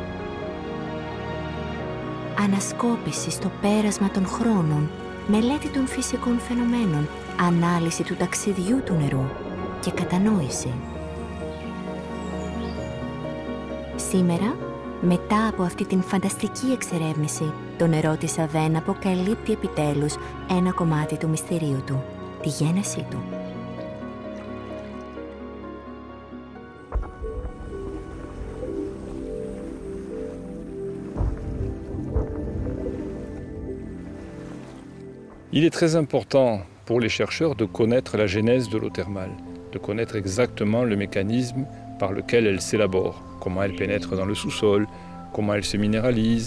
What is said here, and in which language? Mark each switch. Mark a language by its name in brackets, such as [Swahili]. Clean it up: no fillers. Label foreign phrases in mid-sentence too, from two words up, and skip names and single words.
[Greek] Ανασκόπηση στο πέρασμα των χρόνων, μελέτη των φυσικών φαινομένων, ανάλυση του ταξιδιού του νερού και κατανόηση. Σήμερα, μετά από αυτή την φανταστική εξερεύνηση, το νερό της Αβέν αποκαλύπτει επιτέλους ένα κομμάτι του μυστηρίου του, τη γένεσή του. [French] Il est très important pour les chercheurs de connaître la genèse de l'eau thermale, de connaître exactement le mécanisme par lequel elle s'élabore, comment elle pénètre dans le sous-sol, comment elle se minéralise.